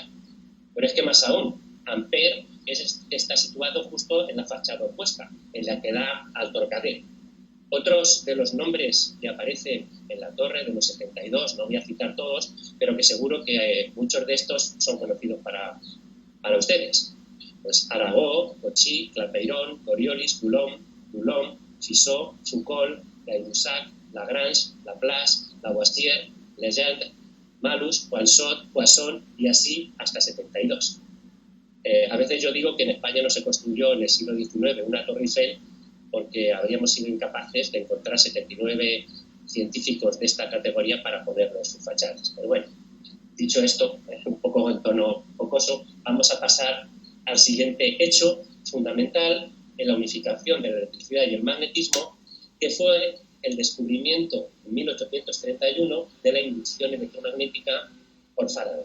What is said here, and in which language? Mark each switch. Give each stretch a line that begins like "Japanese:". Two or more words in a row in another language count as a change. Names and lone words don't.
Spanish: Pero es que más aún, Ampère está situado justo en la fachada opuesta, en la que da al Trocadero. Otros de los nombres que aparecen en la torre de los 72, no voy a citar todos, pero que seguro que muchos de estos son conocidos para ustedes. Pues Arago, Cauchy, Clapeyron, Coriolis, Coulomb, Fizeau, Foucault, Gay-Lussac, Lagrange, Laplace, Lavoisier, Legendre, Malus, Poisson y así hasta 72. A veces yo digo que en España no se construyó en el siglo XIX una Torre Eiffel porque habríamos sido incapaces de encontrar 79 científicos de esta categoría para ponerlo en sus fachadas. Pero bueno, dicho esto, un poco en tono jocoso, vamos a pasar al siguiente hecho fundamental en la unificación de la electricidad y el magnetismo, que fue el descubrimiento en 1831 de la inducción electromagnética por Faraday.